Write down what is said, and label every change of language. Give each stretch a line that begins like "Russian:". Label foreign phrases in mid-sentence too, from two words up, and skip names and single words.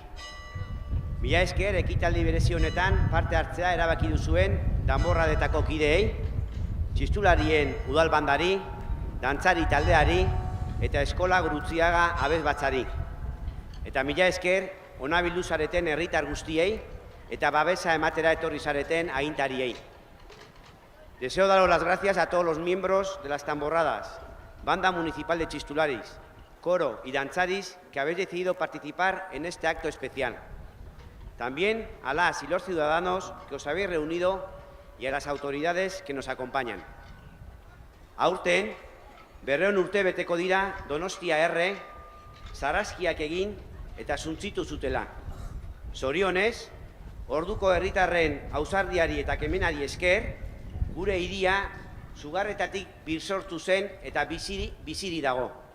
Basque: Mila esker, ekitaldi berezi honetan parte hartzea erabaki duzuen danborradetako kideei, txistularien udalbandari, dantzari taldeari eta eskola Gurutziaga abesbatzari. Eta mila esker, hona bildu zareten herritar guztiei eta babesa ematera etorri zareten agintariei.
Spanish: Deseo daros las gracias a todos los miembros de las tamborradas, Banda Municipal de Chistularis, Coro y Danzaris que habéis decidido participar en este acto especial. También a las y los ciudadanos que os habéis reunido y a las autoridades que nos acompañan.
Basque: Aurten, 200 urte beteko dira Donostia erre, sarraskiak egin eta suntzitu zutela. Zorionez, orduko herritarren ausardiari eta kemenari esker, gure hiria sugarretatik birsortu zen eta biziri dago.